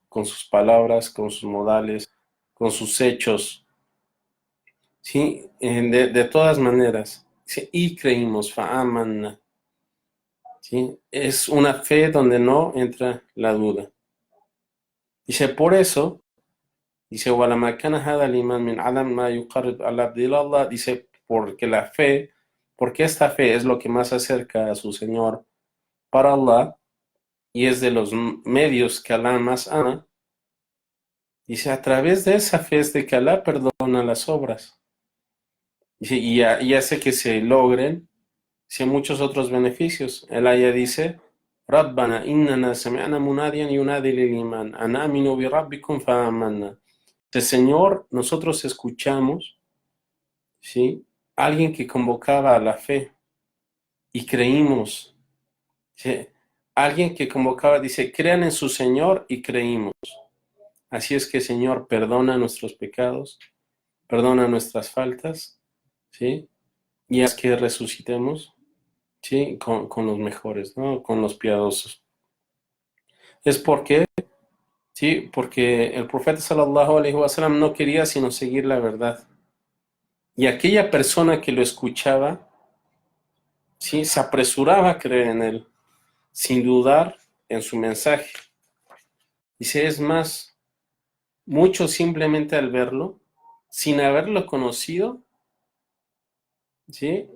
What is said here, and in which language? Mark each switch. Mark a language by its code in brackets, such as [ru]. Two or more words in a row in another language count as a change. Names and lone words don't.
[es] Con sus palabras, con sus modales, con sus hechos, ¿sí? De todas maneras. Dice, y creímos, fa'amanna, ¿sí? Es una fe donde no entra la duda. Dice, por eso, dice, [ar] وَلَمَا كَانَ هَذَا الْإِيمَانُ مِنْ عَدَمْ مَا يُقَرِّبُ الْعَبْدَ إِلَى اللَّهِ. [es] Dice, porque esta fe es lo que más acerca a su Señor para Allah, y es de los medios que Allah más ama. Dice, a través de esa fe es de que Allah perdona las obras. Dice, y hace que se logren, dice, muchos otros beneficios. El ayah dice, [ar] ربنا إننا سمعنا مناديا ينادي للإيمان أن آمنوا بربكم فآمنا. [es] Dice, Señor, nosotros escuchamos, ¿sí? Alguien que convocaba a la fe y creímos. ¿Sí? Alguien que convocaba, dice, crean en su Señor y creímos. Así es que, Señor, perdona nuestros pecados, perdona nuestras faltas, ¿sí? Y haz que resucitemos, ¿sí? Con los mejores, ¿no? Con los piadosos. Es porque, ¿sí? Porque el profeta [ar] صلى الله عليه وسلم [es] no quería sino seguir la verdad. Y aquella persona que lo escuchaba, ¿sí? Se apresuraba a creer en él, sin dudar en su mensaje. Dice, es más, muchos simplemente al verlo, sin haberlo conocido, ¿sí?